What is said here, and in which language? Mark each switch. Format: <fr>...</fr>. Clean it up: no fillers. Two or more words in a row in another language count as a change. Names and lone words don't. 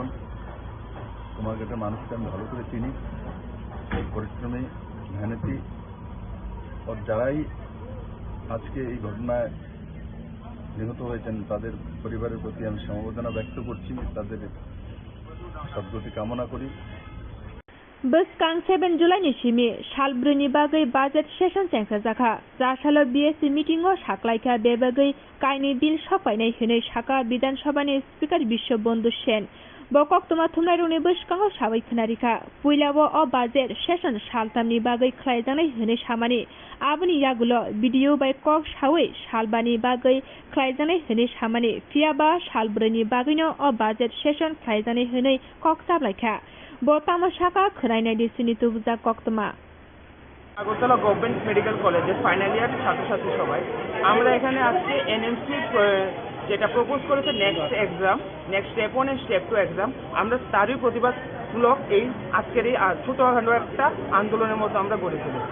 <bn>কুমারঘাটের মানুষকে আমি ভালো করে চিনি, পরিশ্রমী, মেহনতি, আর যারাই আজকে এই ঘটনায় নিহত হয়েছেন তাদের পরিবারের প্রতি আমি সমবেদনা ব্যক্ত করছি, তাদের সদ্গতি কামনা করি।</bn> <trp>बोसकां 7 जुलाइनि सिमि सालब्रैनि बागै बाजेट सेसन सेंसा जाखा जासालो बीएससी मिटिंगआव साख्लायखा बे बागै कायनि बिल सफायनाय होनै साका विधानसभानि स्पिकार बिश्वबन्धु सेन बकक्तमा थुमनायरंनि बोसकांआव साबै खोनारिखा पुइलाव अ बाजेट सेसन सालथामनि बागै ख्लायजानाय होनै सामानि आबुनि यागुलो भिडिअ बाय कक सावै सालबानि बागै ख्लायजानाय होनै सामानि फियाबा सालब्रैनि बागैनो अ बाजेट सेसन ख्लायजानाय होनै कक साबलायखा बोतामशाका खोनायनाय दिसिनि तुबुजा कक्तमा</trp> <bn>আগরতলা গভর্নমেন্ট মেডিকেল কলেজের</bn> <en>final year</en> <bn>ছাত্রছাত্রী সবাই আমরা এখানে আজকে এনএমসি যেটা প্রপোজ করেছে</bn> <en>next exam, next step 1 and step 2 exam,</en> <bn>আমরা তারই প্রতিবাদমূলক এই আজকের এই ছোটখাটো একটা আন্দোলনের মতো আমরা গড়ে তুলেছি।</bn>